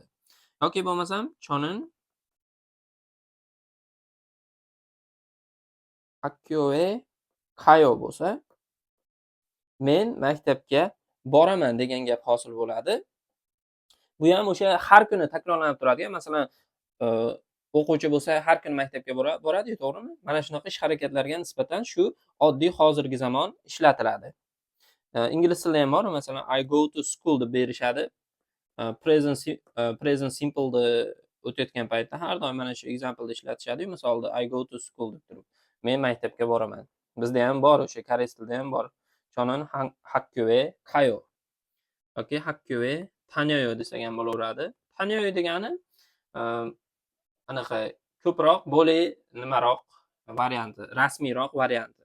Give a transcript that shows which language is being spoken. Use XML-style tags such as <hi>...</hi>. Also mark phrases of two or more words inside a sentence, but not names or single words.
<uz>Yoki bo'lmasam,</uz> <ko>저는 학교에 가요</ko> <uz>bo'lsa, men maktabga boraman degan gap hosil bo'ladi. Bu ham o'sha har kuni takrorlanib turadi. Masalan, o'quvchi bo'lsa, har kuni maktabga boradi-yu, to'g'rimi? Mana shunaqa ish-harakatlarga nisbatan shu oddiy hozirgi zamon ishlatiladi. Ingliz tilida ham bor, masalan,</uz> <en>I go to school</en> <uz>deb berishadi.</uz> <en>Present simple</en> <uz>ni o'tayotgan paytda har doim mana shu example ishlatishadi-yu, misolda</uz> <en>I go to school</en> <uz>deb turib, men maktabga boraman. Bizda ham bor, o'sha koreys tilida ham bor.</uz> <ko>저는 학교에 가요</ko> <uz>yoki</uz> <ko>학교에 다녀요</ko> <uz>desak ham bo'laveradi. Tanyoyo degani anaqa ko'proq, bo'lay nimaroq varianti, rasmiyroq varianti.</uz>